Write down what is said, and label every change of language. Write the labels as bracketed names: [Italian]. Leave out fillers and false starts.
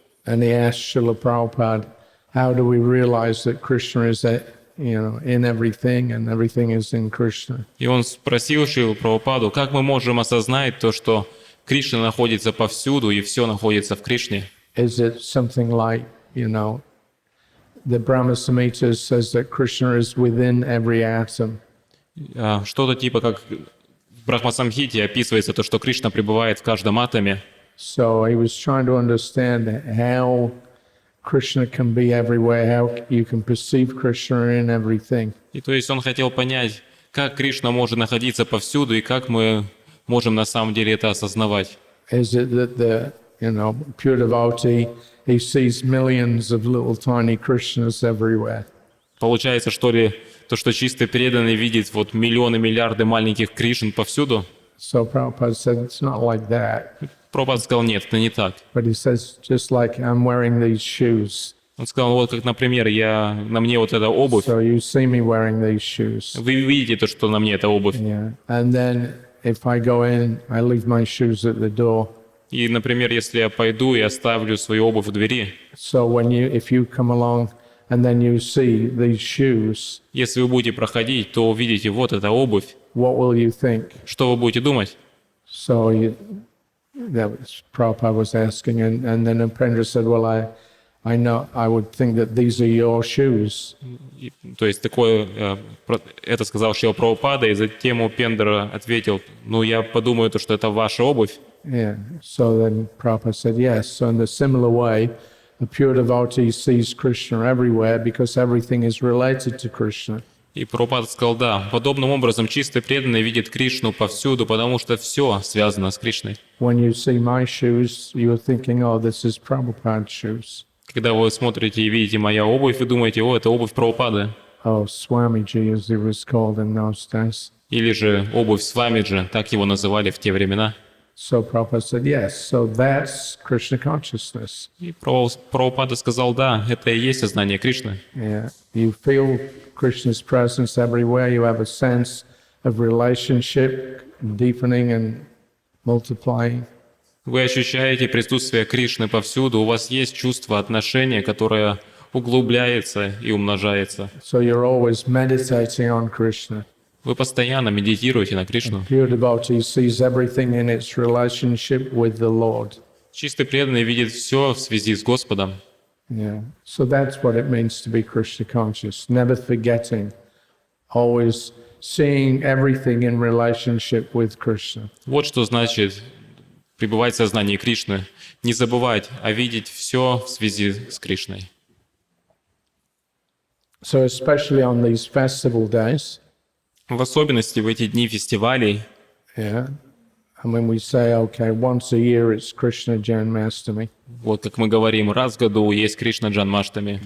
[English] And he asked Srila Prabhupada, how do we realize that Krishna is, in everything and everything is in Krishna? [Russian] И он спросил Шрилу Прабхупаду, как мы можем осознать то, что Кришна находится повсюду и все находится в Кришне? [English] Is it something like, the Brahma Samhita says that Krishna is within every atom? [Russian] Что-то типа как в Брахма-самхите описывается то, что Кришна пребывает в каждом атоме. [English] So he was trying to understand how Krishna can be everywhere, how you can perceive Krishna in everything. [Russian] И то есть он хотел понять, как Кришна может находиться повсюду и как мы можем на самом деле это осознавать. [English] Is it that the pure devotee, he sees millions of little tiny Krishnas everywhere? [Russian] Получается, что ли, то, что чистый преданный видит вот миллионы, миллиарды маленьких Кришн повсюду? [English] So Prabhupada said it's not like that. [Russian] Прабхупада сказал, нет, это не так. [English] But he says, just like I'm wearing these shoes. [Russian] Он сказал, вот как, например, на мне вот эта обувь. [English] So you see me wearing these shoes. [Russian] Вы видите то, что на мне эта обувь. [English] Yeah. And then if I go in, I leave my shoes at the door. [Russian] И, например, если я пойду и оставлю свою обувь в двери. [English] So if you come along and then you see these shoes, [Russian] если вы будете проходить, то увидите вот эта обувь. [English] What will you think? [Russian] Что вы будете думать? [English] So that was Prabhupada was asking, and then Upendra said, well, I know, I would think that these are your shoes. [Russian] То есть это сказал Шрила Прабхупада, и затем Упендра ответил, я подумаю, что это ваша обувь. [English] Yeah. So then Prabhupada said, yes. So in the similar way, a pure devotee sees Krishna everywhere because everything is related to Krishna. [Russian] И Прабхупада сказал, да, подобным образом чистый преданный видит Кришну повсюду, потому что все связано с Кришной. [English] When you see my shoes, you're thinking, oh, this is Prabhupada's shoes. [Russian] Когда вы смотрите и видите моя обувь, вы думаете, это обувь Прабхупады. [English] Oh, Swamiji, as he was called in those days. [Russian] Или же обувь Свамиджи, так его называли в те времена. [English] So Prabhupada said, yes, so that's Krishna consciousness. [Russian] И Прабхупада сказал, да, это и есть сознание Кришны. [English] Yeah, you feel Krishna's presence everywhere. You have a sense of relationship deepening and multiplying. [Russian] Вы ощущаете присутствие Кришны повсюду. У вас есть чувство отношения, которое углубляется и умножается. [English] So you're always meditating on Krishna. [Russian] Вы постоянно медитируете на Кришну. [English] Pure devotee sees everything in its relationship with the Lord. [Russian] Чистый преданный видит все в связи с Господом. [English] Yeah. So that's what it means to be Krishna conscious, never forgetting, always seeing everything in relationship with Krishna. [Russian] Вот что значит пребывать в сознании Кришны, не забывать, а видеть все в связи с Кришной. [English] So especially on these festival days, [Russian] в особенности в эти дни фестивалей, [English] yeah, And when we say, okay, once a year it's Krishna Janmashtami. [Russian] Вот как мы говорим, раз в году есть Кришна Джанмаштами.